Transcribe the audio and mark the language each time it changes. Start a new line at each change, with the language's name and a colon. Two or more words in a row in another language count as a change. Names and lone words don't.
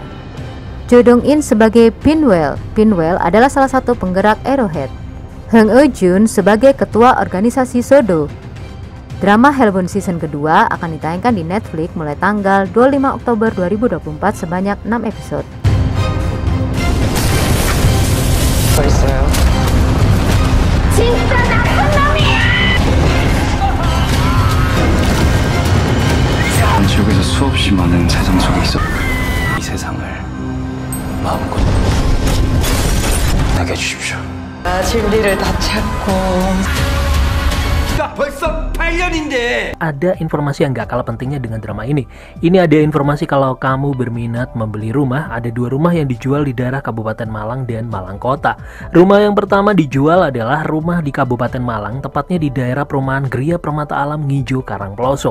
Indonesian: Jo Dong-in sebagai Pinwell. Pinwell adalah salah satu penggerak Arrowhead. Hang Eun-jun sebagai ketua organisasi Sodo. Drama Hellbound season kedua akan ditayangkan di Netflix mulai tanggal 25 Oktober 2024 sebanyak 6 episode.
Korean: 벌써요? 진짜 나쁜 놈이야! 지옥에서 수없이 많은 세상 속에 있어. 이 세상을 마음껏 내게 주십시오. 진리를 다 찾고 벌써 8년인데.
Indonesian: Ada informasi yang gak kalah pentingnya dengan drama ini. Ini ada informasi kalau kamu berminat membeli rumah, ada 2 rumah yang dijual di daerah Kabupaten Malang dan Malang Kota. Rumah yang pertama dijual adalah rumah di Kabupaten Malang, tepatnya di daerah perumahan Gria Permata Alam Ngijo Karangploso.